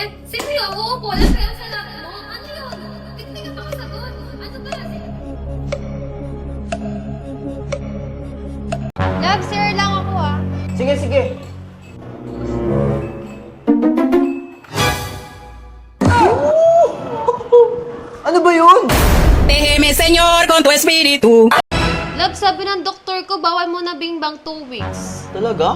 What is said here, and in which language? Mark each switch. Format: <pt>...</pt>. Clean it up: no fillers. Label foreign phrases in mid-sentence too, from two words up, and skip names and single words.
<tl>Sino yun? Uupo lang kayo sa lap mo? Ano yun? Hindi ka makasagot. Ano ba? Love, sir lang ako, ha? Sige, sige. Ano ba yun?</tl> <es>Déjeme, Señor, con tu espíritu.</es> <tl>Love, sabi ng doktor ko, bawal mo na bingbang 2 weeks. Talaga?</tl>